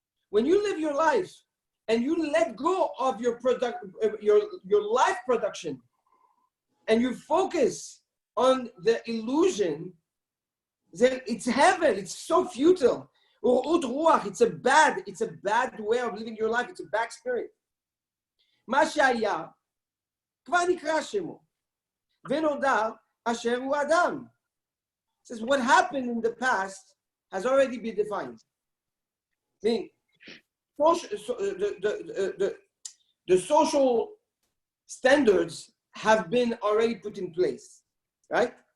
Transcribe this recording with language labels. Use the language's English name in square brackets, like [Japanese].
[English] When you live your life and you let go of your life production, and you focus on the illusion, then it's heaven. It's so futile. Orot ruach. It's a bad way of living your life. It's a bad spirit. [Hebrew] Ma shaya כבר נקרא שמו, ונודע אשר הוא אדם. [English] It says what happened in the past has already been defined. Meaning, the social standards have been already put in place, right?